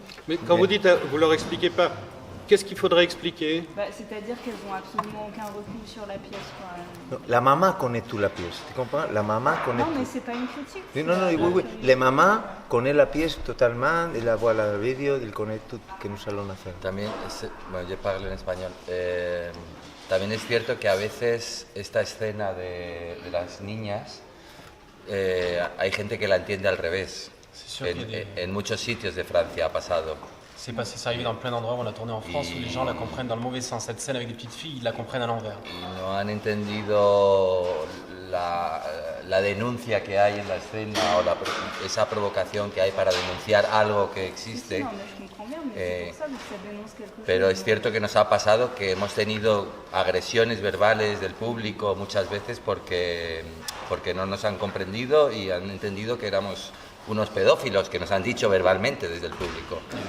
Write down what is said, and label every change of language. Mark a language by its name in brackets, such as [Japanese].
[French] Mais quand vous dites, vous leur expliquez pas, qu'est-ce qu'il faudrait expliquer? C'est-à-dire qu'elles n'ont absolument aucun recul sur la pièce. Non, la maman connaît toute la pièce, tu comprends? La maman connaît Non, mais tout. c'est pas une critique. Non, oui. La maman connaît la pièce totalement, elle voit la vidéo, elle connaît tout ce que nous allons faire. [Spanish] También, bueno, yo parlo en español. También es cierto que a veces esta escena de las niñas, hay gente que la entiende al revés. En muchos sitios de Francia ha pasado. [French] C'est passé, c'est arrivé dans plein d'endroits où on a tourné en France où les gens la comprennent dans le mauvais sens. Cette scène avec des petites filles, ils la comprennent à l'envers. [Spanish] Y no han entendido la denuncia que hay en la escena o esa provocación que hay para denunciar algo que existe. [French] Non, mais je comprends bien, mais c'est pour ça que ça dénonce quelque chose. [Spanish] Pero es cierto que nos ha pasado que hemos tenido agresiones verbales del público muchas veces porque no nos han comprendido y han entendido que éramos unos pedófilos, que nos han dicho verbalmente desde el público.